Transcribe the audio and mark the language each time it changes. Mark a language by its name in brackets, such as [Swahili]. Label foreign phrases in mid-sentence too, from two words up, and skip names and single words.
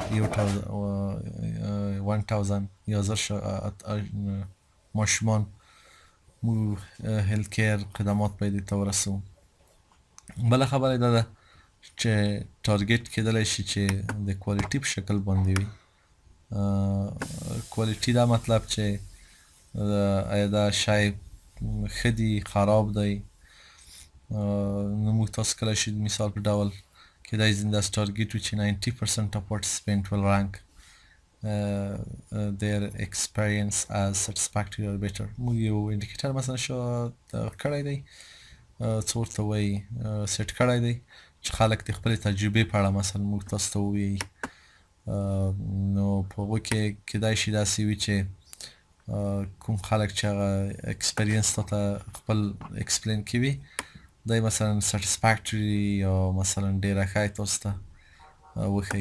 [Pashto] 1000 یا 1000 ماشومان موږ [English] health care [Pashto] خدمات باید ته ورسو بله خبره دا ده چې ټارګټ کېدلی شي چې د کوالټي په شکل باندې وي کوالټي دا مطلب چې آیا دا شی ښه دی خراب دی نو موږ تاسو کولی شي مثال په ډول کیدای شي داسې ټارګټ وي چې [English] 90% of participant will rank their experience as satisfactory or better. [Pashto] موږ یو انډیکیټر مثلا کړی دی څه ورته وایي سیټ کړی دی چې خلک د خپلې تجربې په اړه مثلا موږ تاسو ته ووایي نو په هغو کې کیدای شي داسې وي چې کوم خلک چې هغه اکسپریانس تاته خپل اکسپلین کوي دی مثلا سټیسفیکټري یا مثلا ډېره ښه تاسو ته وښیي.